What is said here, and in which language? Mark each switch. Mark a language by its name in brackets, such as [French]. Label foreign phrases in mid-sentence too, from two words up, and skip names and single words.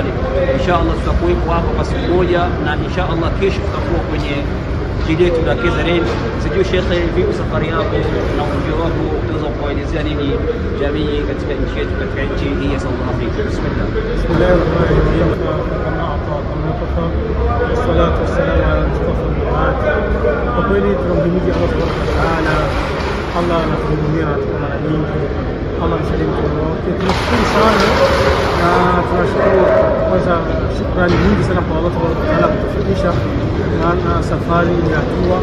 [Swahili] Inshallah tutakuwepo hapo kwa siku moja, na inshallah kesho tutakuwa kwenye jiji letu la KZN. Sijui Sheikh, vipi safari yako na ujio wako, unaweza kuelezea nini jamii katika nchi yetu, katika nchi hii ya South Africa? Bismillah. [Arabic] بسم الله الرحمن الرحيم والصلاة والسلام على مصطفى المعاد. [Swahili] Kwa kweli tunamhimidi Allah [Arabic] سبحانه وتعالى. [Swahili] Allah anatuhudumia kwa mara nyingi. Allah msalimu wote. Tunashukuru sana na tunashukuru kwanza, shukrani nyingi sana kwa Allah [Arabic] سبحانه وتعالى [Swahili] kutufikisha na safari ya hatua.